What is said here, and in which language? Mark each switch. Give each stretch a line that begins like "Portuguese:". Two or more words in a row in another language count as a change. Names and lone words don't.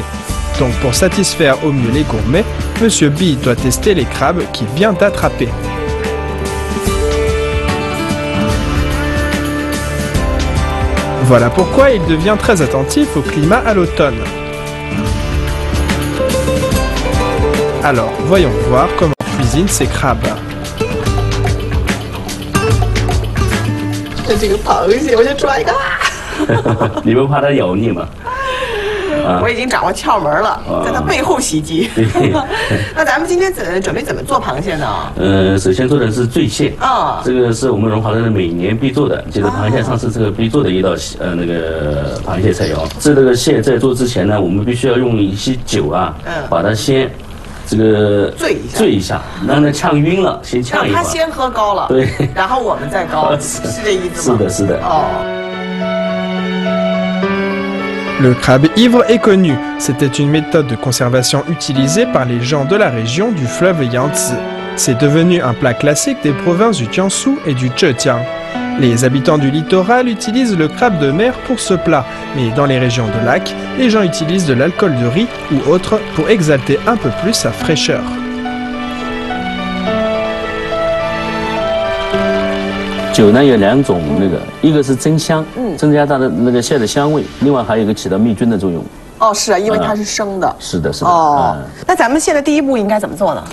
French: Donc pour satisfaire au mieux les gourmets, Monsieur B doit tester les crabes qu'il vient d'attraper. Voilà pourquoi il devient très attentif au climat à l'automne. Alors, voyons voir comment on cuisine ces crabes.
Chinese: 这个螃蟹，我先抓一个。你不怕它咬你吗？我已经掌握窍门了，在它背后袭击。那咱们今天准备怎么做螃蟹呢？首先做的是醉蟹啊，这个是我们荣华的每年必做的，就是螃蟹上市这个必做的一道那个螃蟹菜肴。这个蟹在做之前呢，我们必须要用一些酒啊，把它先这个醉一下，让它呛晕了，先呛一会儿。让它先喝高了，对，然后我们再高，是这意思吗？是的，是的。哦。
French: Le crabe ivre est connu. C'était une méthode de conservation utilisée par les gens de la région du fleuve Yangtze. C'est devenu un plat classique des provinces du Jiangsu et du Zhejiang. Les habitants du littoral utilisent le crabe de mer pour ce plat, mais dans les régions de lac, les gens utilisent de l'alcool de riz ou autre pour exalter un peu plus sa fraîcheur.
Chinese: 酒呢有2种，一个是增香，增加它的那个蟹的香味，另外还有一个起到灭菌的作用。哦，是啊，因为它是生的。是的，是的。哦，那咱们现在第一步应该怎么做呢？